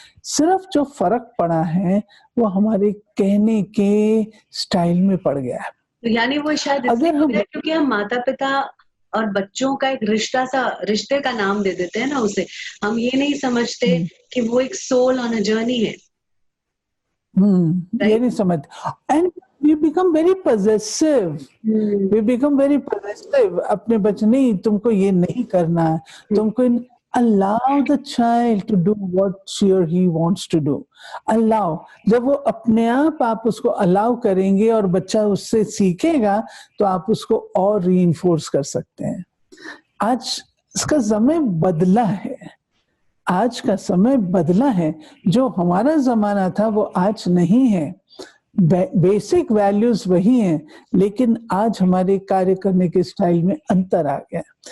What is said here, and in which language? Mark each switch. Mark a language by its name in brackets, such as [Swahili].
[Hindi] सिर्फ जो फर्क पड़ा है वो हमारे कहने के स्टाइल में पड़ गया है। तो यानी वो शायद इसलिए हो गया क्योंकि हम माता पिता और बच्चों का एक रिश्ते का नाम दे देते हैं ना उसे। हम ये नहीं समझते कि वो एक [English] soul on a journey [Hindi] है। ये नहीं समझते। [English] And we become very possessive. We become very possessive. [Hindi] अपने बच्चे, नहीं तुमको ये नहीं करना है, तुमको [English] allow the child to do [Hindi] what she or he wants to do. [English] Allow. [Hindi] जब वो अपने आप उसको allow करेंगे और बच्चा उससे सीखेगा, तो आप उसको और reinforce कर सकते हैं। आज इसका समय बदला है, आज का समय बदला है। जो हमारा जमाना था वो आज नहीं है। बेसिक वैल्यूज वही हैं, लेकिन आज हमारे कार्य करने के स्टाइल में अंतर आ गया।